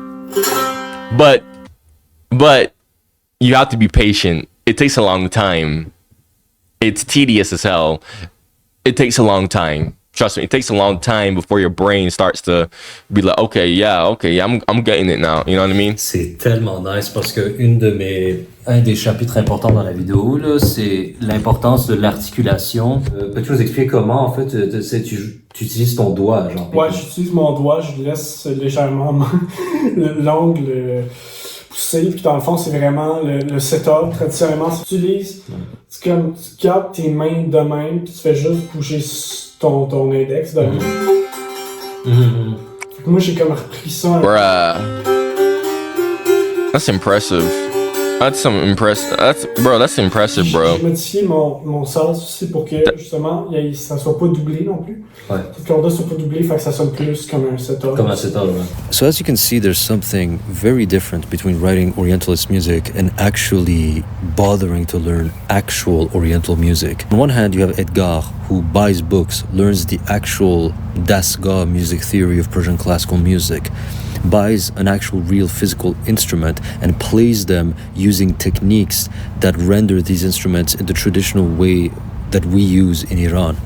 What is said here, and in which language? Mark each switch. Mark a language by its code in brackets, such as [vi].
[en] But you have to be patient. It takes a long time. It's tedious as hell. It takes a long time. Trust me, it takes a long time before your brain starts to be like, okay, I'm getting it now. You know what I mean? [fr] C'est tellement nice parce que un des chapitres importants dans la vidéo, là, c'est l'importance de l'articulation. Peux-tu nous expliquer comment, en fait, tu utilises ton doigt, genre? Ouais, j'utilise mon doigt, je laisse légèrement l'ongle pousser, puis dans le fond, c'est vraiment le setup. Traditionnellement, si tu utilises, c'est comme tu gardes tes mains de même, puis tu fais juste bouger ton index de même. Fait que moi, j'ai comme repris ça. [en] Bruh. That's impressive. That's some impressive. That's impressive, bro. [fr] J'ai modifié mon sas aussi pour que justement ça soit pas doublé non plus. Ouais. Cette corde-là soit pas doublée, fait que ça sonne plus comme un setup. Comme un setup, ouais. [en] So as you can see, there's something very different between writing Orientalist music and actually bothering to learn actual Oriental music. On one hand, you have Edgar, who buys books, learns the actual Dasgah music theory of Persian classical music, buys an actual real physical instrument and plays them using techniques that render these instruments in the traditional way that we use in Iran.